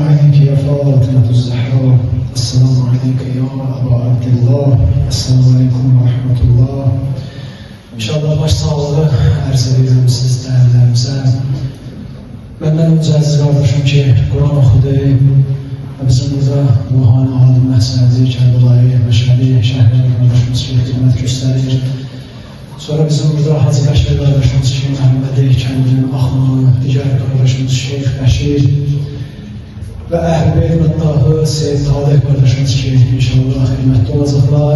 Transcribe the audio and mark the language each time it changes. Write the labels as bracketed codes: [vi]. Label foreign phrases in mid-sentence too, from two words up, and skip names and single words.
[ar] عليك يا فاطمة الزهراء. السلام عليك يا أبا عبد الله. السلام عليكم ورحمة الله. [az] İnşallah baş sağlığı arz edirəm siz dəyərlərimizə. Məndən öncə əziz qardaşım ki, Quran oxudu və bizim burada ruhani alim məhsədi, Kərbəlayı, Məşədi, Şəhər qardaşımız ki, xidmət göstərir. Sonra bizim burada Hacı Bəşir qardaşımız ki, Məhəmmədi, Kəndin, Axmanı, digər qardaşımız Şeyx Bəşir və Əhl-Beyt Məddahı, Seyyid Talih qardaşımız ki, inşallah xidmətdə olacaqlar.